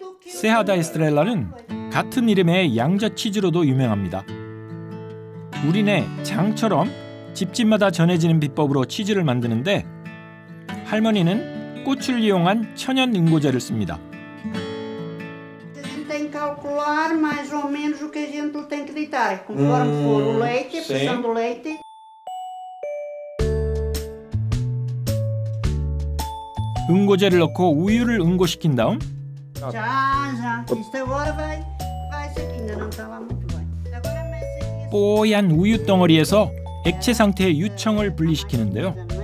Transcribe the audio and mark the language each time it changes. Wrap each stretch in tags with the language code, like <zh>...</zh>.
<ko>세하다 이스트렐라는 같은 이름의 양젓 치즈로도 유명합니다. 우리네 장처럼 집집마다 전해지는 비법으로 치즈를 만드는데 할머니는 꽃을 이용한 천연 응고제를 씁니다.</ko> <pt>Tem que calcular mais ou menos o que a gente lhe tem que ditar, conforme for o leite, a pressão do leite.</pt> <ko>응고제를 넣고 우유를 응고시킨 다음</ko> <pt>Já. Isto agora vai-se aqui, ainda não está lá muito bem. Agora mexe aqui.</pt> <ko>뽀얀 우유 덩어리에서 액체 상태의 유청을 분리시키는데요.</ko>